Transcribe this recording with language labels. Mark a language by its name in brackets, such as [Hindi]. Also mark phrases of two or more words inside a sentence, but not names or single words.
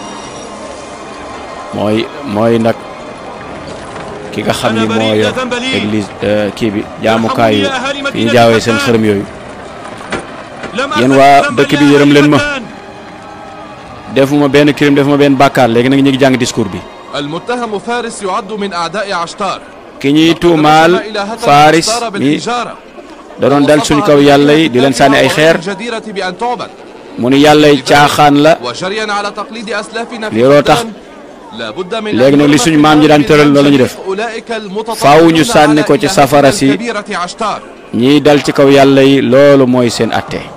[Wolof] mooy nag ki nga xam ni moo yor église kii bi jaamukaayu fi ñu jaawee seen xërëm yooyu yéen waa dëkk bi yërëm leen ma defuma benn crime defuma benn bàkkaar léegi nag ñu ngi jàng discours bi [Arabic] المتهم فارس يعد من أعداء عشتار [Wolof] ki ñuy tuumaal Faris mi da doon dal suñu kaw yàlla yi di leen sànni ay xeer mu ni yàlla yi caaxaan la looloo tax léegi nag li suñu maam ji daan tëral loolu la ñu def faaw ñu sànni ko ci safara si ñiy dal ci kaw yàlla yi loolu mooy seen atte